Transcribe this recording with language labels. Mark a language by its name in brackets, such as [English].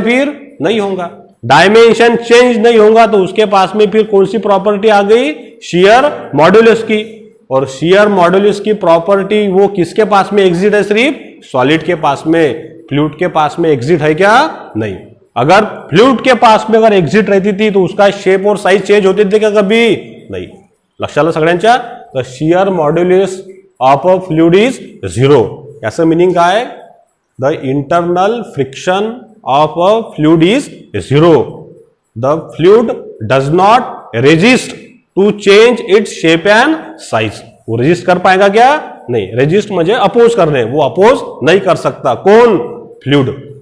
[Hindi] फिर नहीं होगा. डायमेंशन चेंज नहीं होगा तो उसके पास में फिर कौन सी प्रॉपर्टी आ गई? शियर मॉड्यूलस की. और शियर मॉड्यूलस की प्रॉपर्टी वो किसके पास में एग्जिट है? सिर्फ सॉलिड के पास में. फ्लूइड के पास में एग्जिट है क्या? नहीं. अगर फ्लूइड के पास में अगर एग्जिट रहती थी तो उसका शेप और साइज चेंज होते थे क्या? कभी नहीं. [Marathi] लक्षात आलं सगळ्यांच्या? तर [English] Shear modulus of a fluid is zero. [Marathi] याचं मिनिंग काय? [English] The internal friction of a fluid is zero, the fluid does not resist to change its shape and size. [Hindi] वो रेजिस्ट कर पाएगा क्या? नहीं। रेजिस्ट मुझे अपोज कर रहे हैं, वो अपोज नहीं कर सकता। कौन? फ्लूइड।